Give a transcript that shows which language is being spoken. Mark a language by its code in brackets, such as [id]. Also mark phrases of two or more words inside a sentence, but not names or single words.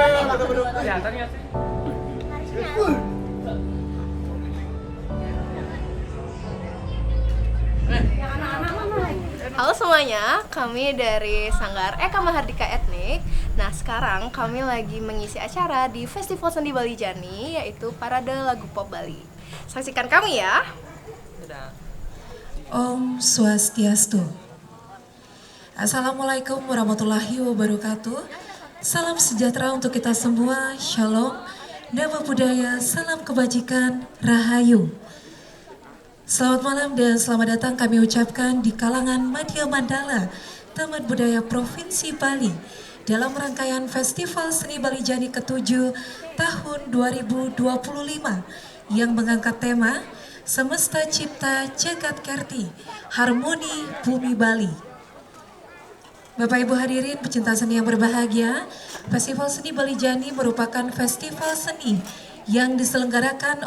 [id] Kelihatan ya sih? Halo semuanya, kami dari Sanggar Eka Mahardika Etnik. Nah sekarang kami lagi mengisi acara di Festival Seni Bali Jani, yaitu Parade Lagu Pop Bali. Saksikan kami ya. [ban] Om Swastiastu. [ar] السلام عليكم ورحمة الله وبركاته. [id] Salam sejahtera untuk kita semua. Shalom, nama budaya, salam kebajikan, rahayu. Selamat malam dan selamat datang kami ucapkan di kalangan Madya Mandala, Taman Budaya Provinsi Bali, dalam rangkaian Festival Seni Bali Jani ke-7 tahun 2025 yang mengangkat tema Semesta Cipta Jagat Kerti, Harmoni Bumi Bali. Bapak Ibu hadirin pecinta seni yang berbahagia, Festival Seni Bali Jani merupakan festival seni yang diselenggarakan